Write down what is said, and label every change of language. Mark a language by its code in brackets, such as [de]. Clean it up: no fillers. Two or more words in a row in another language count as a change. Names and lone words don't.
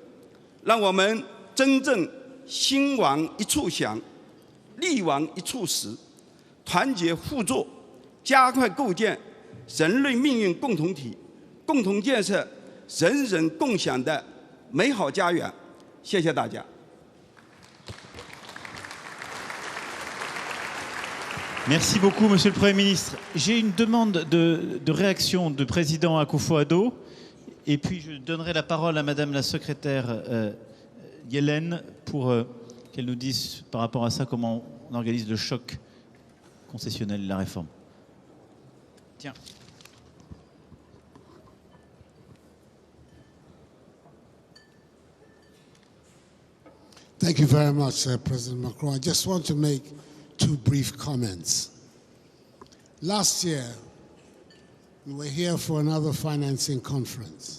[zh] 让我们真正心往一处想，力往一处使，团结互助，加快构建人类命运共同体，共同建设人人共享的美好家园。谢谢大家。 [fr] Merci beaucoup, Monsieur le Premier ministre. J'ai une demande de réaction de président Akufo-Addo, et puis je donnerai la parole à Madame la secrétaire Yellen pour qu'elle nous dise par rapport à ça comment on organise le choc concessionnel et la réforme. Tiens. [en] Thank you very much, President Macron. I just want to make 2 brief comments. Last year, we were here for another financing conference.